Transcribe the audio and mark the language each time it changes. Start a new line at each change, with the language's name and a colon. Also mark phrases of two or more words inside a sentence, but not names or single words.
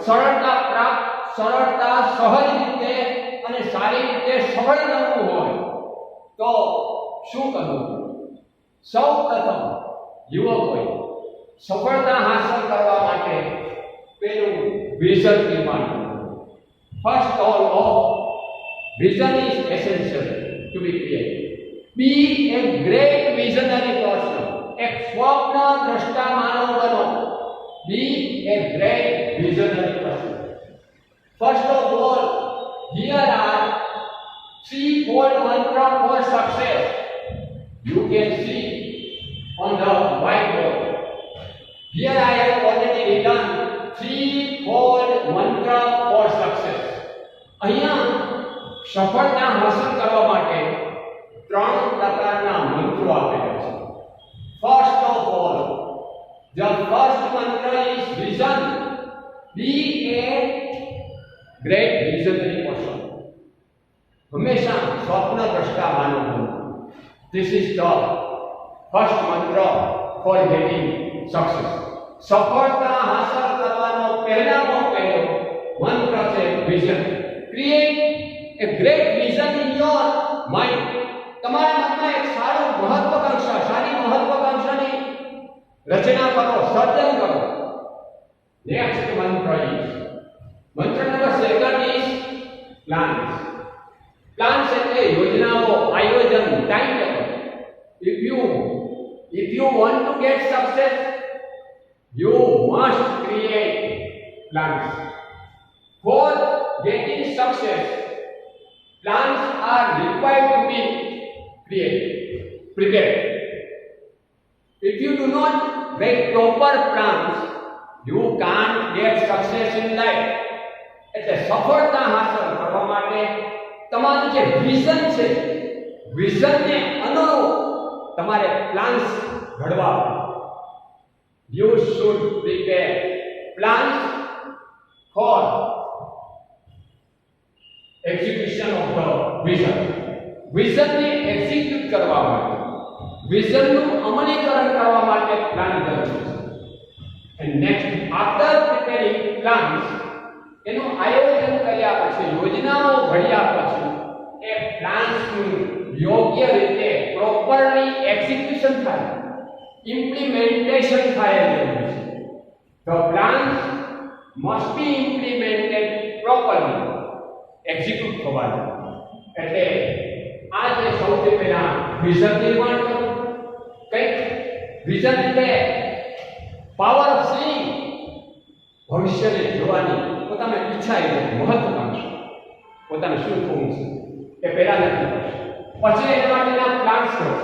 Gujarati: સરળતા સહજ રીતે અને સારી રીતે સફળ બનવું હોય તો શું કરવું સૌ પ્રથમ યુવકોએ સફળતા હાંસલ કરવા માટે પેલું વિઝન નિર્માણ કરવું
English: first of vision is essential to be created be a great visionary person
Gujarati: એક સ્વપ્ન દ્રષ્ટા માનવ
English: બનો be a great visionary person first of all here are threefold mantra for success you can see on the whiteboard here I have already written threefold mantra for success
Gujarati: અહીંયા સફળતા હાંસલ કરવા માટે ત્રણ પ્રકારના મંત્રો આપેલા છે
English: first of all the first mantra is vision be a great visionary person
Gujarati: હંમેશા સ્વપ્ન દ્રષ્ટા માનવ બનો
English: this is the first mantra for getting success
Gujarati: સફળતા હાંસલ કરવાનો પહેલો મંત્ર છે
English: vision create a great vision in your mind
Gujarati: તમારા મનમાં એક સારી મહત્વાકાંક્ષાની રચના કરો સર્જન કરો નેક્સ્ટ મંત્ર
English: નંબર 2 is plans
Gujarati: એટલે યોજનાઓ આયોજન
English: time table if you want to get success you must create plans for getting success plans are required to be prepared if you do not make proper plans you can't get success in life
Gujarati: એટલે સફળતા હાંસલ કરવા માટે તમારું જે વિઝન છે વિઝનને અનુરૂપ તમારે પ્લાન્સ ઘડવા
English: you should prepare plans for execution of the vision
Gujarati: ને એક્ઝિક્યુટ કરવા માટે વિઝનનું અમલીકરણ કરવા માટે પ્લાન જરૂરી છે
English: and next after preparing plans
Gujarati: એનું આયોજન કર્યા પછી યોજનાઓ ઘડ્યા પછી એ પ્લાન્સનું યોગ્ય રીતે પ્રોપરલી એક્ઝિક્યુશન થાય ઇમ્પ્લિમેન્ટેશન થાય જરૂરી છે
English: the plans must be implemented properly
Gujarati: એક્ઝિક્યુટ થવા જોઈએ એટલે આ જે સૌથી પહેલા વિઝન નિર્માણ કરવું કંઈક વિઝન એટલે
English: power of seeing
Gujarati: ભવિષ્યને જોવાની પોતાની ઈચ્છા એ મહત્વકાંક્ષા પોતાને શું થવું છે એ પહેલા નક્કી કરશે, પછી એના માટેના પ્લાન્સ કરશે.